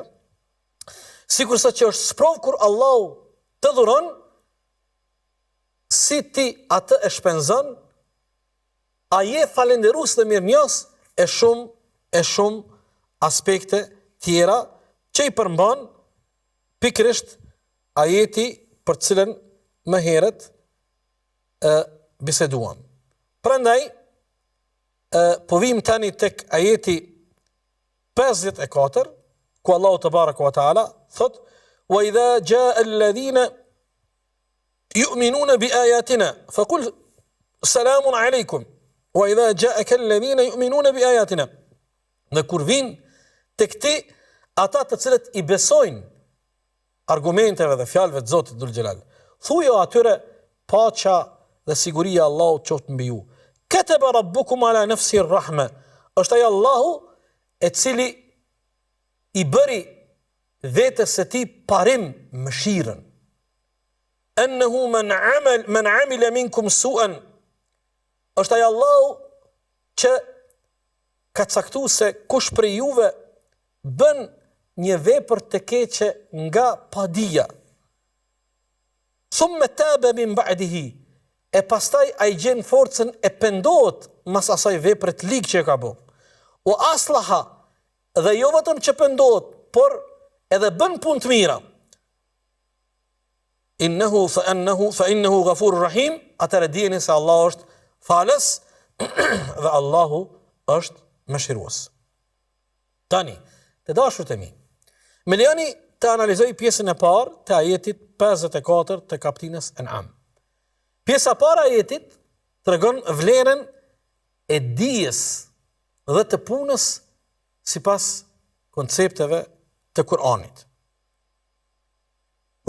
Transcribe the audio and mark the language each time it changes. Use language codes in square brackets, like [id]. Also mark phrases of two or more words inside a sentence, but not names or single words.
[sq] Sikurse që është sprovë kur Allahu të dhuron, si ti atë e shpenzon, a je falenderus dhe mirënjohës e shumë aspekte tjera që i përmban pikërisht ajeti për cilën më herët biseduam. Prandaj, po vim tani tek ajeti 54, ku Allahu [ar] تبارك وتعالى [sq] thot: [ar] "وإذا جاء الذين يؤمنون بآياتنا فقل سلام عليكم وإذا جاءك الذين يؤمنون بآياتنا." [sq] Në kur vin tek ti ata të cilët i besojnë argumenteve dhe fjalëve të Zotit [ar] ذو الجلال, [sq] thujo atyre paqja dhe siguria e Allahut qoftë mbi ju. [ar] كتب ربكم على نفسه الرحمة, [sq] është ai Allahu e cili i bëri vetes së tij parim mëshirën. [ar] أنه من عمل منكم سوءا, [sq] është ai Allahu që ka caktuar se kush prej juve bën një vepër të keqe nga padija. [ar] ثم تاب من بعده, [sq] e pastaj ai gjen forcën e pendohet mas asaj vepre të ligë që ka bë. [ar] وأصلح, [sq] dhe jo vetëm që pendohet, por edhe bën punë të mira. [ar] فإنه غفور رحيم, [sq] atëherë dijeni se Allahu është falës dhe Allahu është mëshirues. Tani, të dashurët e mi, me lejoni të analizoj pjesën e parë të ajetit 54 të kaptinës An'am. Pjesa e parë e ajetit tregon vlerën e dijes dhe të punës sipas koncepteve të Kur'anit.